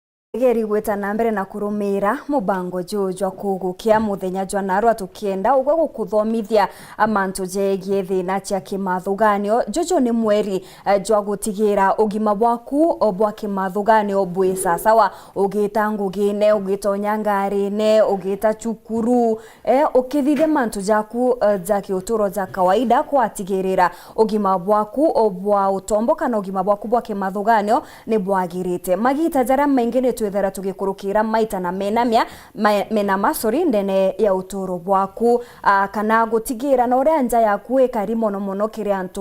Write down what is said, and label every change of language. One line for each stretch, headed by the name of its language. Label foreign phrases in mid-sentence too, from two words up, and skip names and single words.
Meru: Geri gweta na mbere na kurumira mubango jojwa kugukia muthenya jwa narwa tukienda ugwe gukuthomithia amantu jegie thina cia kimathuganio jojo ni mweri jwa gutigira ugima bwaku bwa kimathuganio bwi sasawa ugita ngugine ugitonya ngarine ugita chukuru ukithithe mantu jaku za kiuturo
Swahili: za kawaida
Meru: kwatigirira ugima bwaku bwa utombo kana ugima bwaku bwa kimathuganio ni bwagirite magita jara maingine twethera tugikurukira maita na mena masori ndene ya utoro bwaku kana gutigira na uria nja yaku ikari mono kiri antu